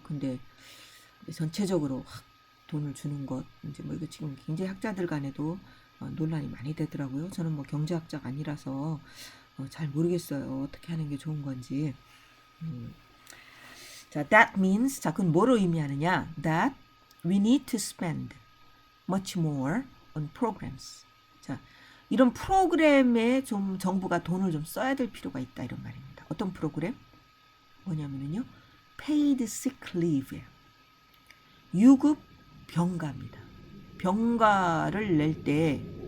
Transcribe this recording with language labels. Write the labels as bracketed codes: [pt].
[ko] 근데 전체적으로 돈을 주는 것 이제 뭐 이거 지금 굉장히 학자들 간에도 논란이 많이 되더라고요. 저는 뭐 경제학자가 아니라서 잘 모르겠어요. 어떻게 하는 게 좋은 건지. 자, [en] that means [ko] 자, 그건 뭐를 의미하느냐? [en] That we need to spend much more on programs. [ko] 자, 이런 프로그램에 좀 정부가 돈을 좀 써야 될 필요가 있다 이런 말입니다. 어떤 프로그램? 뭐냐면요, paid sick leave, 유급 병가입니다. 병가를 낼 때